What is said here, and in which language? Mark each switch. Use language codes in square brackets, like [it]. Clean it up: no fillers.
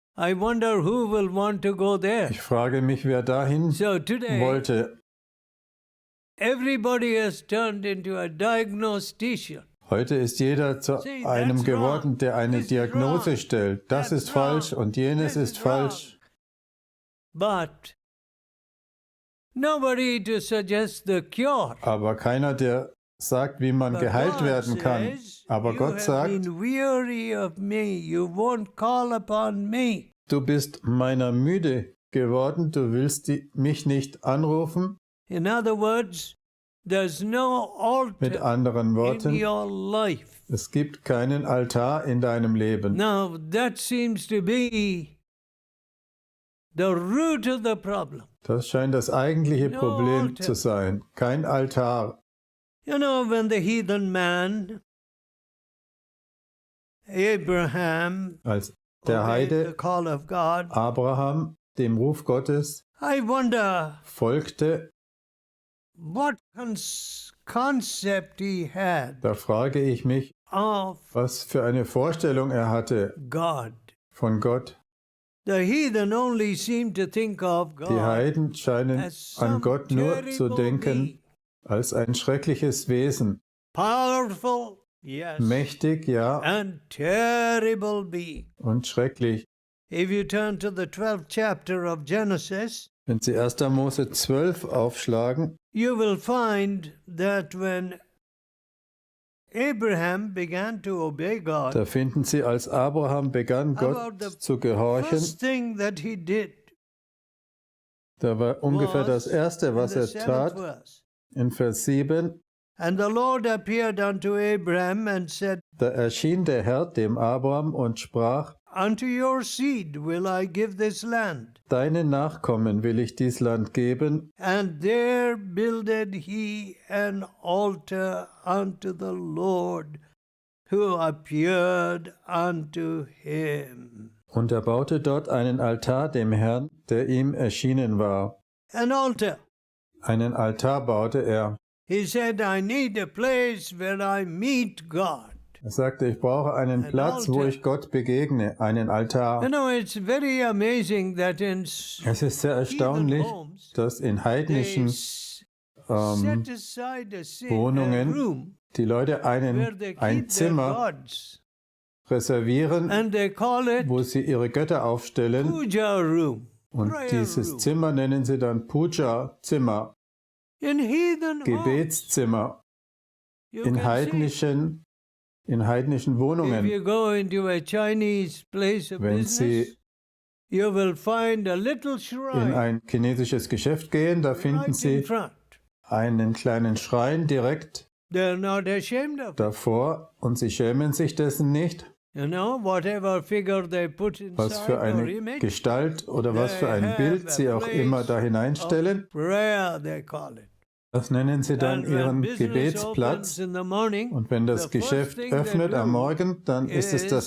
[en] I wonder who will want to go there. [de] Ich frage mich, wer dahin [en] So today, [de] wollte. [en] everybody has turned into a diagnostician. [de] Heute ist jeder zu [en] See, [de] einem [en] that's [de] geworden, [en] wrong. [de] der eine [en] This is [de] Diagnose [en] wrong. [de] stellt. Das [en] That's [de] ist falsch [en] wrong. [de] und jenes [en] This [de] ist [en] is [de] falsch. [en] But nobody to suggest the cure. [de] Aber keiner, der sagt, wie man [en] But [de] geheilt [en] God [de] werden kann. [en] says, [de] Aber [en] you [de] Gott [en] have [de] sagt, [en] been weary of me. You won't call upon me. [de] du bist meiner müde geworden, du willst mich nicht anrufen. [en] In other words, there's no [de] Mit [en] altar [de] anderen [en] in [de] Worten, [en] your life. [de] es gibt keinen Altar in deinem Leben. [en] Now, that seems to be the root of the problem. [de] Das scheint das eigentliche [en] No [de] Problem [en] altar. [de] zu sein. Kein Altar. [en] You know, when the heathen man, Abraham, [de] Als der [en] obeyed the [de] Heide [en] call of God, [de] Abraham dem Ruf Gottes [en] I wonder [de] folgte, [en] what concept he had [de] da frage ich mich, [en] of [de] was für eine Vorstellung er hatte [en] God. [de] von Gott. [en] The heathen only seem to think of [de] Die [en] God [de] Heiden scheinen [en] as [de] an [en] some [de] Gott nur zu [en] terrible [de] denken [en] being. [de] als ein schreckliches Wesen. [en] Powerful, yes, [de] Mächtig, ja, [en] and terrible being. [de] und schrecklich. [en] If you turn to the 12th chapter of Genesis, [de] Wenn Sie 1. Mose 12 aufschlagen, [en] you will find that when Abraham began to obey God, [de] Da finden Sie, als Abraham begann, [en] about [de] Gott [en] the [de] zu gehorchen, [en] first thing that he did [de] da war ungefähr das [en] was [de] Erste, [en] in [de] was [en] the [de] er [en] 7th [de] tat, [en] verse. [de] in Vers 7, [en] And the Lord appeared unto Abraham and said, [de] da erschien der Herr dem Abraham und sprach, [en] Unto your seed will I give this land. [de] deinen Nachkommen will ich dies Land geben, [en] And there builded he an altar unto the Lord, who appeared unto him. [de] und er baute dort einen Altar dem Herrn, der ihm erschienen war. [en] An altar. [de] Einen Altar baute er. [en] He said, I need a place where I meet God. [de] Er sagte, ich brauche einen Platz, wo ich Gott begegne, einen Altar. [en] You know, it's very amazing that in [de] Es ist sehr erstaunlich, dass in [en] they [de] heidnischen [en] set aside a [de] Wohnungen [en] room [de] die Leute [en] where they [de] ein [en] keep their [de] Zimmer [en] gods. [de] reservieren, [en] And they call it [de] wo sie ihre Götter aufstellen. [en] puja room. [de] Und [en] prayer [de] dieses [en] room. [de] Zimmer nennen sie dann Puja-Zimmer, [en] In heathen homes, [de] Gebetszimmer, [en] you [de] in [en] can [de] heidnischen [en] see, if [de] Wohnungen. [en] you go into a Chinese place of [de] Wenn [en] business, [de] Sie [en] you will find a little [de] in [en] shrine [de] ein chinesisches Geschäft gehen, da finden [en] right in [de] Sie [en] front. [de] einen kleinen Schrein direkt [en] They're not ashamed of it. [de] davor und sie schämen sich dessen nicht, [en] You know, whatever figure they put [de] was für [en] inside or [de] eine [en] image, [de] Gestalt oder was für [en] they [de] ein [en] have [de] Bild [en] a [de] sie auch immer da [en] place [de] hineinstellen. [en] of prayer, they call it. [de] Das nennen sie dann [en] And when [de] ihren [en] business [de] Gebetsplatz. [en] opens in the morning, [de] Und wenn das [en] the first [de] Geschäft [en] thing they [de] öffnet am [en] do [de] Morgen, dann ist es das